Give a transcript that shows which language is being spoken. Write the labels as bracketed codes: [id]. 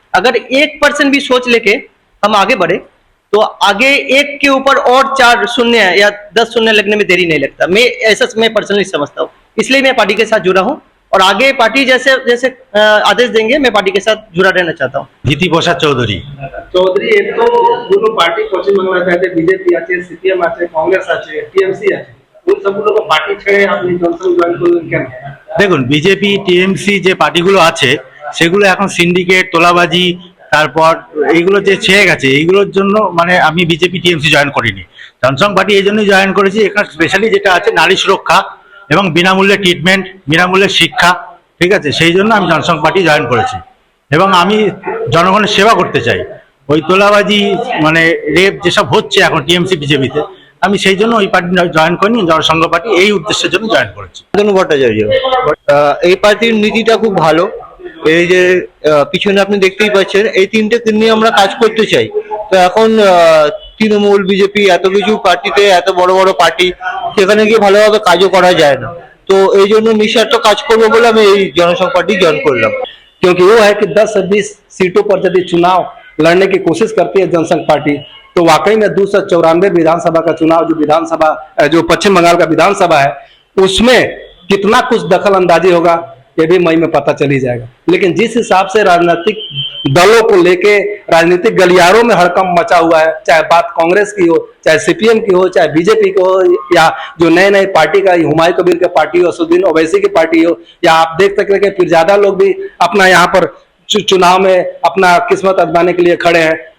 [hi] अगर 1% भी सोच लेके हम आगे बढ़े तो आगे एक के ऊपर और 4 शून्य या 10 शून्य लगने में देरी नहीं लगता। मैं पर्सनली समझता हूँ, इसलिए मैं पार्टी के साथ जुड़ा हूँ और आगे पार्टी जैसे जैसे आदेश देंगे मैं पार्टी के साथ जुड़ा रहना चाहता हूँ। धीति प्रसाद चौधरी। एक तो [bn] দুটো পার্টি পশ্চিম বাংলাতে আছে, বিজেপি আছে, সিপিএম আছে, কংগ্রেস আছে, টিএমসি আছে, ওই সবগুলো পার্টি ছেড়ে আপনি জনসংঘ জয়েন করলেন কেন? দেখুন, বিজেপি টিএমসি যে পার্টিগুলো আছে সেগুলো এখন সিন্ডিকেট, তোলাবাজি, তারপর এইগুলো যে ছেয়ে গেছে, এইগুলোর জন্য মানে আমি বিজেপি টিএমসি জয়েন করিনি। জনসংঘ পার্টি এই জন্যই জয়েন করেছি, এখানে স্পেশালি যেটা আছে নারী সুরক্ষা এবং বিনামূল্যে ট্রিটমেন্ট, বিনামূল্যে শিক্ষা, ঠিক আছে, সেই জন্য আমি জনসংঘ পার্টি জয়েন করেছি এবং আমি জনগণের সেবা করতে চাই। ওই তোলাবাজি মানে রেপ যেসব হচ্ছে এখন টিএমসি বিজেপিতে, আমি সেই জন্য ওই পার্টি জয়েন করিনি, জনসংঘ পার্টি এই উদ্দেশ্যের জন্য জয়েন করেছি। ভট্টাচার্য, এই পার্টির নীতিটা খুব ভালো। এই যে পিছনে আপনি দেখতেই পাচ্ছেন, এই তিনটে নিয়ে আমরা কাজ করতে চাই। তো এখন তৃণমূল, বিজেপি এত কিছু পার্টিতে, এত বড় বড় পার্টি, সেখানে গিয়ে ভালোভাবে কাজও করা যায় না। তো এই জন্য নিঃস্বার্থ কাজ করবো বলে আমি এই জনসংঘ পার্টি জয়েন করলাম। [hi] क्योंकि वो है कि 10 से 20 सीटों पर यदि चुनाव लड़ने की कोशिश करती है जनसंघ पार्टी, तो वाकई में 294 विधानसभा का चुनाव जो पश्चिम बंगाल का विधानसभा है उसमें कितना कुछ दखल अंदाजी होगा ये भी मई में पता चल ही जाएगा। लेकिन जिस हिसाब से राजनीतिक दलों को लेके राजनीतिक गलियारों में हड़कंप मचा हुआ है, चाहे बात कांग्रेस की हो, चाहे सीपीएम की हो, चाहे बीजेपी की हो, या जो नए नए पार्टी का हुमायूं कबीर की पार्टी हो, असदुद्दीन ओवैसी की पार्टी हो, या आप देख सकते हैं कि फिर ज्यादा लोग भी अपना यहाँ पर चुनाव में अपना किस्मत आजमाने के लिए खड़े हैं।